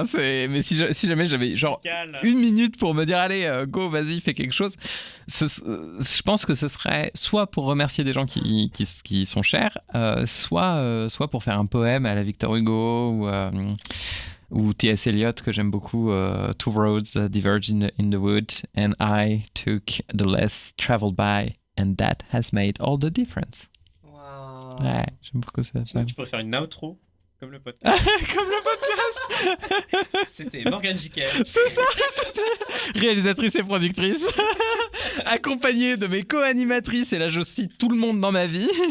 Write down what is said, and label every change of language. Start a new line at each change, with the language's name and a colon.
French: Hein, mais si jamais j'avais genre 1 minute pour me dire, allez, go, vas-y, fais quelque chose, je pense que ce serait soit pour remercier des gens qui sont chers, soit pour faire un poème à la Victor Hugo ou T.S.
English: Eliot
French: que j'aime beaucoup,
English: Two roads diverge in the wood and I took the less traveled by and that has made all the difference. Wow.
French: Ouais, j'aime beaucoup ça. Sinon, tu peux faire une outro comme le podcast. Comme le podcast. C'était Morgane Jiquel. C'est ça, c'était réalisatrice et productrice, accompagnée de mes co-animatrices, et là je cite tout le monde dans ma vie.